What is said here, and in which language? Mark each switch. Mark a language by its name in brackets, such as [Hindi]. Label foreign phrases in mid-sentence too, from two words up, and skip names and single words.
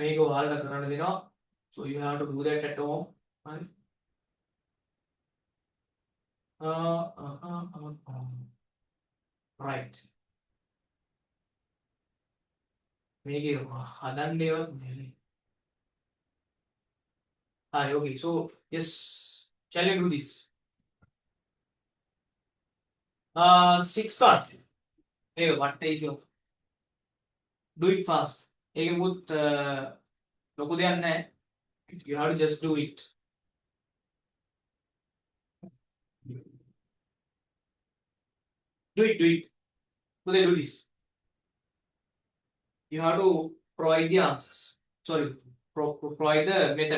[Sinhala] මේක ඔයාලට කරන්න දෙනවා. [English] So you have to do that at home. Right? Right. [Sinhala] මේක හදන්න ඒවත් නැහැ. [English] Hi, okay. So yes, shall we do this? 6 start. Hey, what is your? Do it fast. [Sinhala] ඒකෙමුත් ලොකු දෙයක් නැහැ. [English] You have to just do it. Do it. So they do this. You have to provide the answers. Sorry, provide the method.